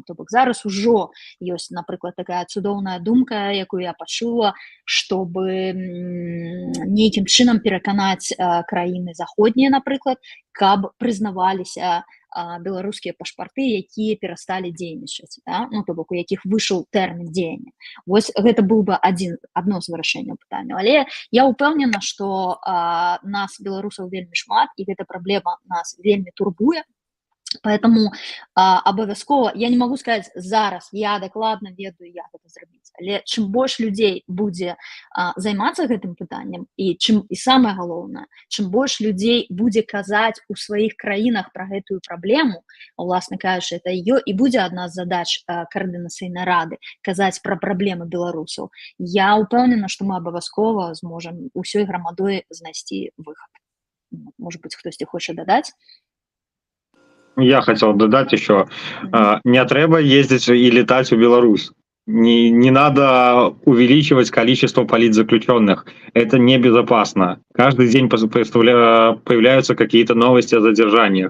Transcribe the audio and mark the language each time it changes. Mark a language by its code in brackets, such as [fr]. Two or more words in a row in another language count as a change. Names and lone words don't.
[be] То бок зараз ужо ёсць, напрыклад, такая цудоўная думка, якую я пачула, чтобы нейкім чынам пераканаць краіны заходнія, напрыклад, каб прызнаваліся беларускія пашпарты, якія перасталі дзейнічаць, да? Ну, то бок у якіх выйшаў тэрмін дзеяння. Вось гэта быў бы адно з вырашэнняў пытання. Але я ўпэўнена, што нас, беларусаў, вельмі шмат, і гэта праблема нас вельмі турбуе. Поэтому абавязкова, [ru] я не могу сказать [be] зараз, я дакладна ведаю, як гэта зрабіць, але чым больш людзей будзе займацца гэтым пытаннем, і самае галоўнае, чым больш людзей будзе казаць у сваіх краінах пра гэтую праблему, уласна кажучы, это і будзе адна з задач каардынацыйнай рады, казаць пра праблемы беларусаў. Я ўпэўнена, што мы абавязкова зможам усёй грамадой знайсці выхад. [ru] Может быть, [be] хтосьці хоча дадаць? [ru] Я хотел додать еще, не треба ездить и летать в Беларусь. Не надо увеличивать количество политзаключенных. Это небезопасно. Каждый день появляются какие-то новости о задержаниях.